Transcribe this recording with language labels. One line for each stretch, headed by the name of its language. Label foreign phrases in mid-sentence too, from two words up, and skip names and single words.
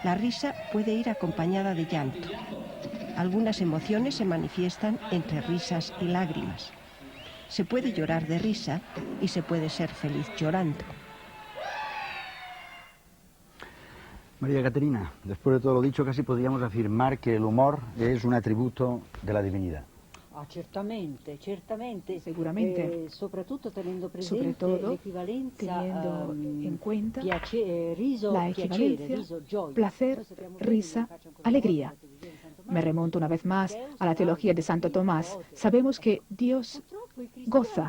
Spanish: La risa puede ir acompañada de llanto. Algunas emociones se manifiestan entre risas y lágrimas. Se puede llorar de risa y se puede ser feliz llorando. María Caterina, después de todo lo dicho, casi podríamos afirmar que el humor es un atributo de la divinidad.
Italian: Ah, certamente, certamente.
Spanish: Seguramente. Sobre todo teniendo en cuenta riso, la equivalencia, placer, risa, alegría. Me remonto una vez más a la teología de Santo Tomás. Sabemos que Dios goza.